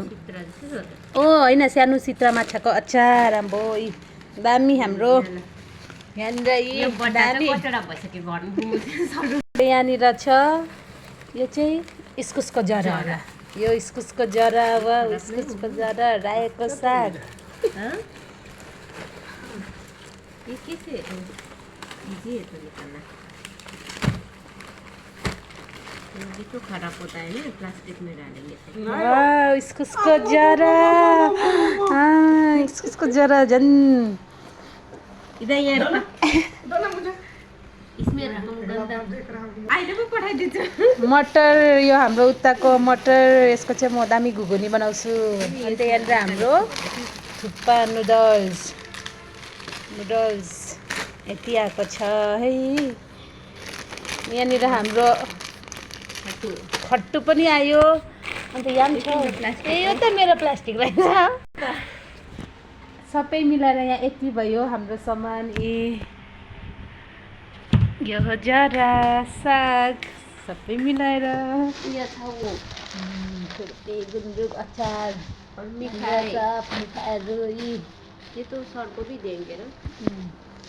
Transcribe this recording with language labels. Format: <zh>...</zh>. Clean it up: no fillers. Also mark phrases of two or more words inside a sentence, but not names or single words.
<ne>ओ होइन, सानो सित्रा माछाको अचार। आम्बो दामी हाम्रो यहाँनिर। यहाँनिर छ यो चाहिँ इस्कुसको जरा होला। यो इस्कुसको जरा वा इस्कुसको जरा, रायोको साग।</ne> <hi>ये कैसे इजी है तो निकालना। ये तो खराब होता है ना, प्लास्टिक में डालेंगे।</hi> <ne>वाह, इस्कुसको जरा। हाँ, इस्कुसको जरा जन</ne> <hi>इधर ये इसमें</hi> <ne>अहिले पो पठाइदिन्छु। मटर, यो हाम्रो उताको मटर। यसको चाहिँ म दामी घुगुनी बनाउँछु। अन्त यहाँनिर हाम्रो थुक्पा नुडल्स यति आएको छ है। यहाँनिर हाम्रो खट्टु पनि आयो। अन्त यहाँ छ, ए यो त मेरो प्लास्टिक रहेछ। सबै मिलाएर यहाँ यति भयो हाम्रो सामान। यो हो जरा, साग, सबै मिलाएर। छुर्पी, गुन्द्रुक, अचार</ne> <hi>और मिठाई।</hi> <ne>मिठाईहरू।</ne> <hi>ये तो सर को भी देंगे ना।</hi>